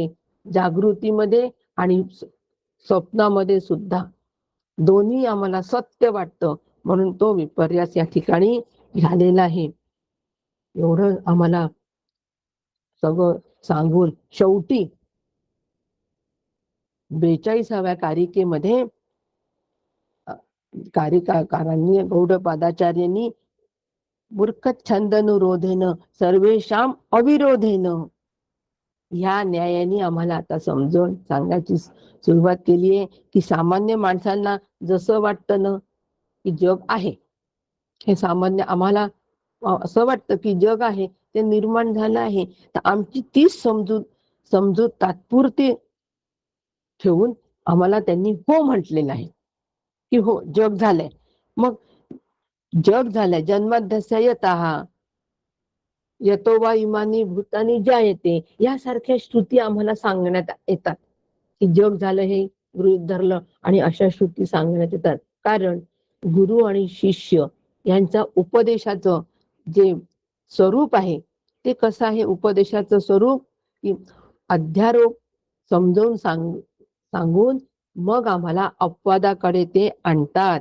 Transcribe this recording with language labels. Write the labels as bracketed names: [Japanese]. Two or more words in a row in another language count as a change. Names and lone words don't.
[Marathi] जागृतीमध्ये आणि स्वप्नामध्ये सुद्धा दोन्ही आम्हाला सत्य वाटतं म्हणून तो विपर्यास या ठिकाणी झालेला आहे. एवढं आम्हाला सगळं सांगून शेवटी 42व्या कारिकेमध्ये कारिकाकारांनी गौडपादाचार्यांनी [Sanskrit] मूर्खच्छंदनुरोधेन सर्वेषां अविरोधेन [Marathi] ह्या न्यायाने आम्हाला आता समजून सांगण्याची सुरुवात केली आहे की सामान्य माणसांना जसं वाटतं ना की जग आहे, हे सामान्य आम्हाला असं वाटतं की जग आहे ते निर्माण झालं आहे, तर आमची तीच समजूत तात्पुरती ठेवून आम्हाला त्यांनी हो म्हटलेलं आहे की हो जग झालंय. मग जग झालंय, [Sanskrit] जन्माद्यस्य यतः यतो वा इमानी भूतानी जायते, [Marathi] यासारख्या श्रुती आम्हाला सांगण्यात येतात की जग झालं हे गृहीत धरलं आणि अशा श्रुती सांगण्यात येतात. कारण गुरु आणि शिष्य यांचा उपदेशाचं जे स्वरूप आहे ते कसं आहे, उपदेशाचं स्वरूप की अध्यारोप समजावून सांगून मग आम्हाला अपवादाकडे ते आणतात.